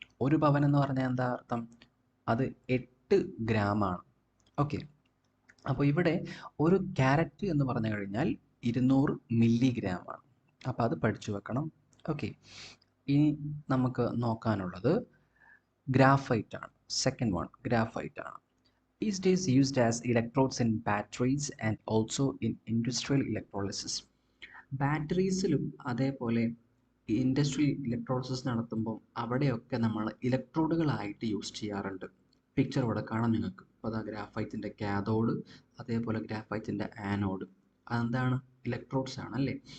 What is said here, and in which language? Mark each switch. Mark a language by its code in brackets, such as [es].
[ml] ഒരു പവൻ എന്ന് പറഞ്ഞാൽ എന്താ അർത്ഥം? അത് 8 ഗ്രാമാണ്. ഓക്കെ, അപ്പോൾ ഇവിടെ ഒരു ക്യാരറ്റ് എന്ന് പറഞ്ഞു കഴിഞ്ഞാൽ 200 മില്ലിഗ്രാമാണ്. അപ്പോൾ അത് പഠിച്ചു വെക്കണം. ഓക്കെ, ഇനി നമുക്ക് നോക്കാനുള്ളത് ഗ്രാഫൈറ്റ് ആണ്. സെക്കൻഡ് വൺ ഗ്രാഫൈറ്റ് ആണ്. [en] These days used as electrodes in batteries and also in industrial electrolysis. [ml] ബാറ്ററീസിലും അതേപോലെ ഇൻഡസ്ട്രിയൽ ഇലക്ട്രോളിസിസ് നടത്തുമ്പോൾ അവിടെയൊക്കെ നമ്മൾ ഇലക്ട്രോഡുകളായിട്ട് യൂസ് ചെയ്യാറുണ്ട്. പിക്ചർ ഇവിടെ കാണാം നിങ്ങൾക്ക്. അപ്പോൾ അതാ ഗ്രാഫൈറ്റിൻ്റെ കാഥോഡ്, അതേപോലെ ഗ്രാഫൈറ്റിൻ്റെ ആനോഡ്. അതെന്താണ്? ഇലക്ട്രോഡ്സ് ആണ് അല്ലേ.